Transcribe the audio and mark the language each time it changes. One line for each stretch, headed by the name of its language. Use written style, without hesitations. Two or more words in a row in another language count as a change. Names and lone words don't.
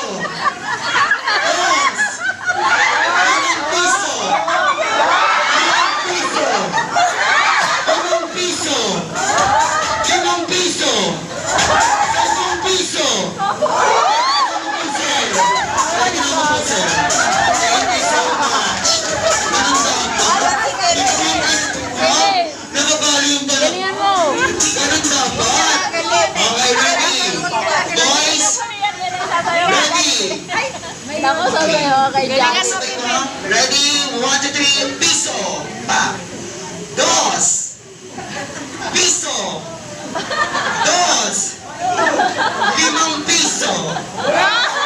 Filipino: Dos. Limang piso. Limang piso. Limang piso. Limang piso. 10 piso. Lagi na mo, sir.
English: Thank you so much.
Filipino: Nakabali yung balak. Galingan mo. Ganun dapat.
English: Okay, ready? Boys, ready?
Filipino: Tapos sasayo kay Jack.
English: Ready? 1, 2, 3,
Filipino: piso. Pa. Dos. Piso. Dos. Limang piso.